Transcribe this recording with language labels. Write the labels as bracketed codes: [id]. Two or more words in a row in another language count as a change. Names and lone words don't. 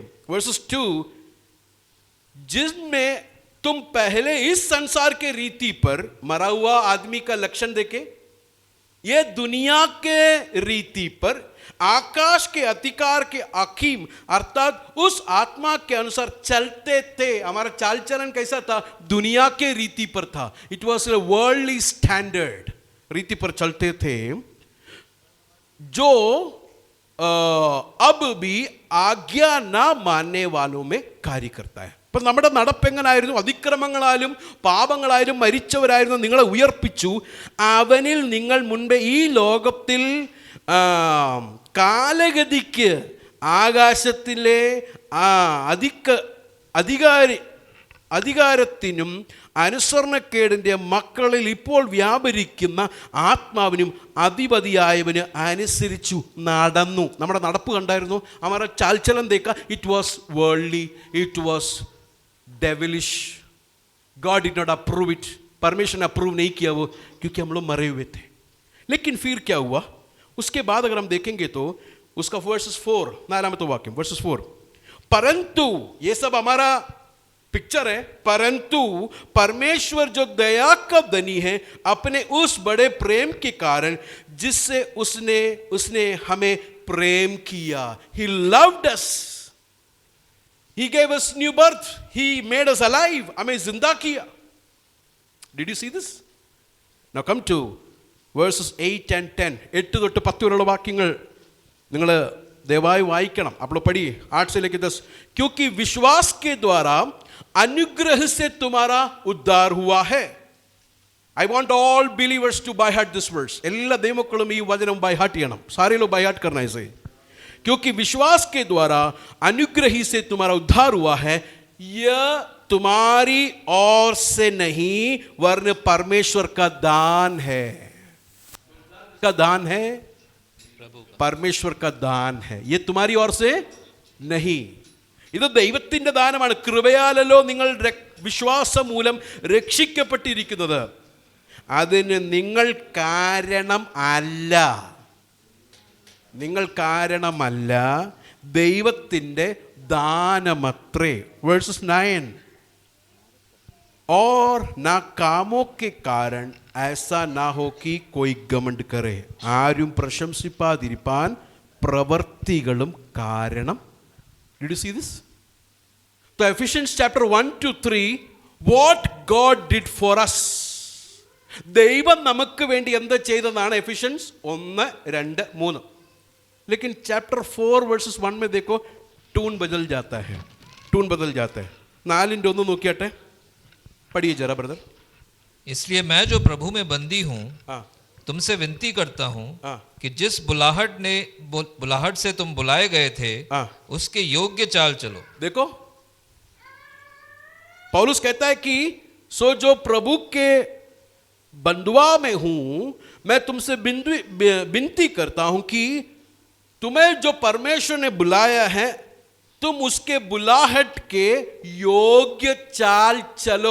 [hi] वर्सेस 2, जिसमें तुम पहले इस संसार के रीति पर, मरा हुआ आदमी का लक्षण देखे, ये दुनिया के रीति पर आकाश के अधिकार के अकीम अर्थात उस आत्मा के अनुसार चलते थे. हमारा चाल चलन कैसा था? दुनिया के रीति पर था. [en] It was a worldly standard. [hi] रीति पर चलते थे, जो अब भी आज्ञा ना मानने वालों में कार्य करता है. [ml] അപ്പം നമ്മുടെ നടപ്പെങ്ങനായിരുന്നു? അതിക്രമങ്ങളാലും പാപങ്ങളാലും മരിച്ചവരായിരുന്നു നിങ്ങളെ ഉയർപ്പിച്ചു. അവനിൽ നിങ്ങൾ മുൻപേ ഈ ലോകത്തിൽ കാലഗതിക്ക് ആകാശത്തിലെ അധികാരത്തിനും അനുസരണക്കേടിൻ്റെ മക്കളിൽ ഇപ്പോൾ വ്യാപരിക്കുന്ന ആത്മാവിനും അധിപതിയായവന് അനുസരിച്ചു നടന്നു. നമ്മുടെ നടപ്പ് കണ്ടായിരുന്നു? [hi] हमारा चाल चलन देखा. [en] It was worldly, it was devilish. God did not approve it. [hi] परमेश्वर ने अप्रूव नहीं किया वो, क्योंकि हम लोग मरे हुए थे. लेकिन फिर क्या हुआ? उसके बाद अगर हम देखेंगे तो उसका वर्सेस 4, 4वां वाक्य, वर्सेस 4, परंतु ये सब हमारा पिक्चर है. परंतु परमेश्वर जो दया का धनी है, अपने उस बड़े प्रेम के कारण जिससे उसने हमें प्रेम किया. [en] He loved us. He gave us new birth. He made us alive. [hi] हमें जिंदा किया. [en] Did you see this? Now come to verses 8 and 10. [ml] 8 തൊട്ട് 10 വരെയുള്ള വാക്യങ്ങൾ നിങ്ങൾ ദയവായി വായിക്കണം. അപ്പോൾ പടി 8 [hi] से लेकर [ml] 10. [hi] क्योंकि विश्वास के द्वारा अनुग्रह से तुम्हारा उद्धार हुआ है. [en] I want all believers to by heart this verse. [ml] എല്ലാ ദൈവമക്കളും ഈ വചനം [en] by heart [ml] ചെയ്യണം. [hi] सारे लोग [en] by heart [hi] करना है इसे. क्योंकि विश्वास के द्वारा अनुग्रही से तुम्हारा उद्धार हुआ है. यह तुम्हारी ओर से नहीं वरन परमेश्वर का दान है. का दान है, परमेश्वर का दान है. ये तुम्हारी ओर से नहीं. [ml] ഇത് ദൈവത്തിൻ്റെ ദാനമാണ്. കൃപയാലല്ലോ നിങ്ങൾ വിശ്വാസം മൂലം രക്ഷിക്കപ്പെട്ടിരിക്കുന്നത്. അതിന് നിങ്ങൾ കാരണം അല്ല. നിങ്ങൾ കാരണമല്ല, ദൈവത്തിൻ്റെ ദാനമത്രേ. വേഴ്സസ് 9, [hi] और ना कामों के कारण ऐसा ना हो कि कोई घमंड करे. [ml] ആരും പ്രശംസിപ്പാതിരിപ്പാൻ പ്രവർത്തികളും കാരണം. [en] Did you see this? So Ephesians chapter 1 to 3, what God did for us. [ml] ദൈവം നമുക്ക് വേണ്ടി എന്താ ചെയ്തതാണ്? എഫിഷ്യൻസ് 1, 2, 3. [hi] लेकिन चैप्टर 4 वर्सेस 1 में देखो, टून बदल जाता है. टून बदल जाता है. 4 [ml] ഒന്ന് നോക്കിയാട്ടെ, [hi] पढ़िए जरा ब्रदर. इसलिए मैं जो प्रभु में बंदी हूँ, तुमसे विनती करता हूँ कि जिस बुलाहट से तुम बुलाए गए थे, उसके योग्य चाल चलो. देखो, पौलुस कहता है कि सो जो प्रभु के बंधुआ में हूं, मैं तुमसे विनती करता हूं कि तुम्हें जो परमेश्वर ने बुलाया है, तुम उसके बुलाहट के योग्य चाल चलो.